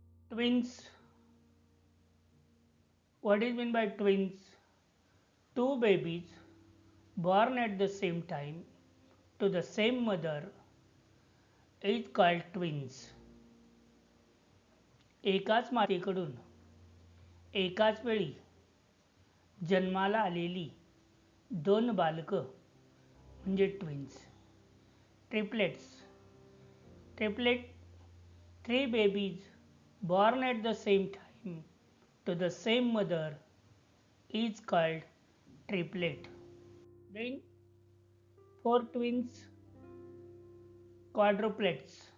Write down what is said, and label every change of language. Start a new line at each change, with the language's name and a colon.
English: Twins, what is meant by twins? Two babies born at the same time to the same mother is called twins.
Marathi: एकाच मातेकडून एकाच वेळी जन्माला आलेली दोन बालकं म्हणजे twins.
English: Triplets. Triplet, three babies born at the same time to the same mother is called triplet. Then four twins, quadruplets.